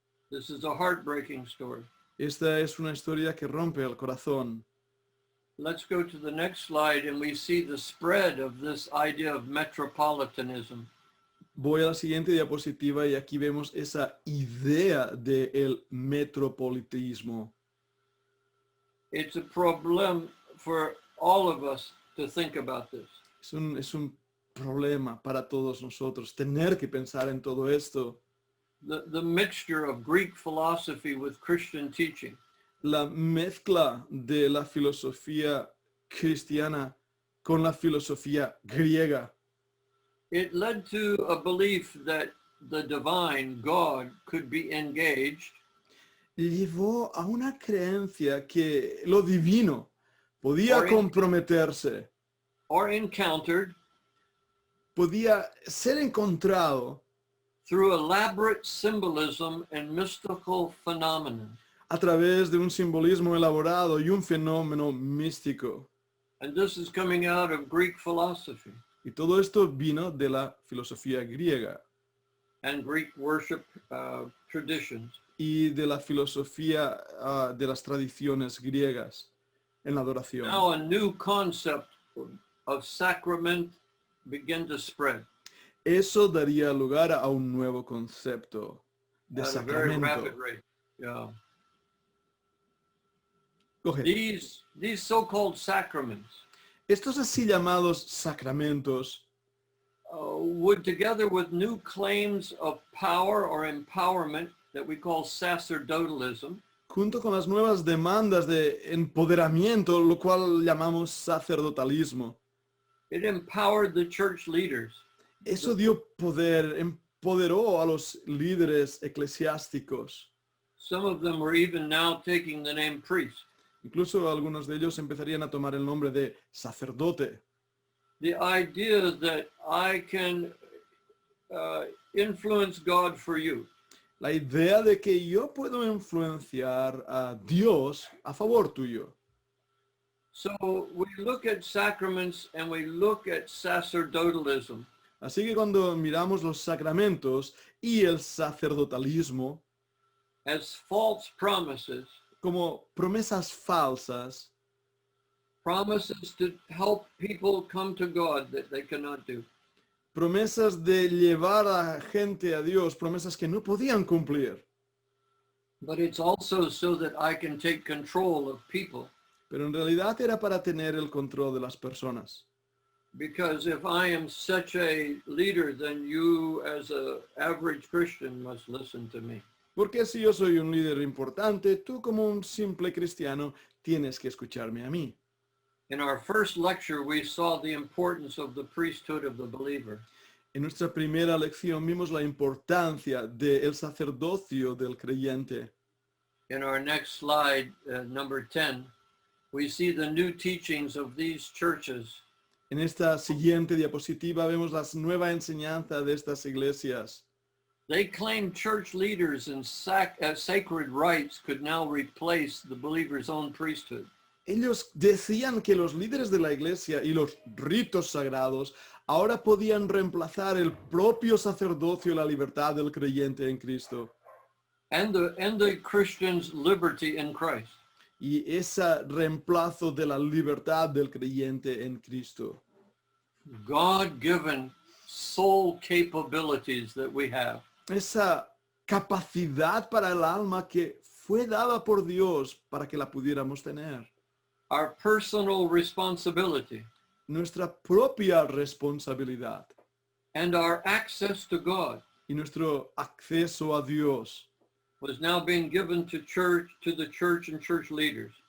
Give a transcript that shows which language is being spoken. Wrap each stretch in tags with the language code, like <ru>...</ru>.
<en>This is a heartbreaking story.</en> <es>Esta es una historia que rompe el corazón.</es> <en>Let's go to the next slide and we see the spread of this idea of metropolitanism.</en> <es>Voy a la siguiente diapositiva y aquí vemos esa idea del metropolitismo.</es> <en>It's a problem for all of us to think about this.</en> <es>Es un problema para todos nosotros tener que pensar en todo esto.</es> <en>The mixture of Greek philosophy with Christian teaching.</en> <es>La mezcla de la filosofía cristiana con la filosofía griega.</es> <en>It led to a belief that the divine God could be engaged</en> <es>Llevó a una creencia que lo divino podía comprometerse,</es> <en>or encountered</en> <es>podía ser encontrado</es> <en>through elaborate symbolism and mystical phenomenon.</en> <es>a través de un simbolismo elaborado y un fenómeno místico.</es> <en>And this is coming out of Greek philosophy</en> <es>Y todo esto vino de la filosofía griega</es> <en>and Greek worship traditions.</en> <es>y de la filosofía de las tradiciones griegas en la adoración.</es> <en>Now a new concept of sacrament began to spread</en> <es>Eso daría lugar a un nuevo concepto de</es> <en>at a very</en> <es>sacramento.</es> <en>rapid rate. Yeah.</en> <es>Coge.</es> <en>These so-called sacraments</en> <es>Estos así llamados sacramentos</es> <en>would, together with new claims of power or empowerment that we call sacerdotalism,</en> <es>junto con las nuevas demandas de empoderamiento, lo cual llamamos sacerdotalismo.</es> <en>it empowered the church leaders.</en> <es>Eso dio poder, empoderó a los líderes eclesiásticos.</es> <en>Some of them were even now taking the name priest.</en> <es>Incluso algunos de ellos empezarían a tomar el nombre de sacerdote.</es> <en>The idea that I can influence God for you.</en> <es>La idea de que yo puedo influenciar a Dios a favor tuyo.</es> <en>So we look at sacraments and we look at sacerdotalism.</en> <es>Así que cuando miramos los sacramentos y el sacerdotalismo</es> <en>As false promises,</en> <es>como promesas falsas,</es> <en>promises to help people come to God that they cannot do.</en> <es>promesas de llevar a gente a Dios, promesas que no podían cumplir.</es> <en>But it's also so that I can take control of people.</en> <es>Pero en realidad era para tener el control de las personas.</es> <en>Because if I am such a leader, then you as an average Christian must listen to me.</en> <es>Porque si yo soy un líder importante, tú como un simple cristiano tienes que escucharme a mí.</es> <en>In our first lecture, we saw the importance of the priesthood of the believer.</en> <es>En nuestra primera lección vimos la importancia del sacerdocio del creyente.</es> <en>In our next slide, number 10, we see the new teachings of these churches.</en> <es>En esta siguiente diapositiva vemos la nueva enseñanza de estas iglesias.</es> <en>They claim church leaders and sacred rites could now replace the believer's own priesthood.</en> <es>Ellos decían que los líderes de la iglesia y los ritos sagrados ahora podían reemplazar el propio sacerdocio y la libertad del creyente en Cristo.</es> <en>And the Christian's liberty in Christ.</en> <es>Y ese reemplazo de la libertad del creyente en Cristo.</es> <en>God-given soul capabilities that we have.</en> <es>Esa capacidad para el alma que fue dada por Dios para que la pudiéramos tener.</es> <en>Our personal responsibility.</en> <es>Nuestra propia responsabilidad.</es> <en>And our access to God.</en> <es>Y nuestro acceso a Dios.</es> <en>Was now being given to the church and church leaders.</en>